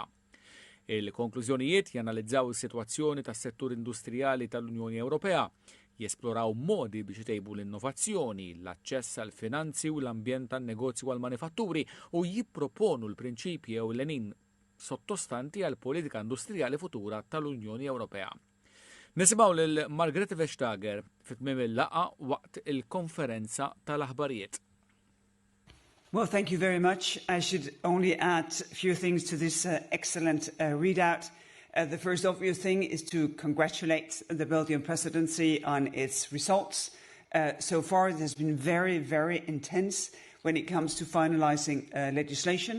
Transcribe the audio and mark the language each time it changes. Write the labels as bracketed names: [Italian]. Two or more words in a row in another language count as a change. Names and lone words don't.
[Maltese] Il-konklużjonijiet janalizzaw is-sitwazzjoni tas-settur industrijali tal-Unjoni Ewropea, jesploraw modi biex itejbu l-innovazzjoni, l-aċċess għal finanzi u l-ambjent tan-negozju għal manifatturi u jipproponu l-prinċipji u l-għenin sottostanti għal politika industrijali futura tal-Unjoni Ewropea. Nisimaw lil Margrethe Vestager fit-tmiem il-laqa waqt il-konferenza tal-aħbarijiet. [English] Well, thank you very much. I should only add a few things to this excellent readout. The first obvious thing is to congratulate the Belgian presidency on its results. So far, it has been very, very intense when it comes to finalizing legislation.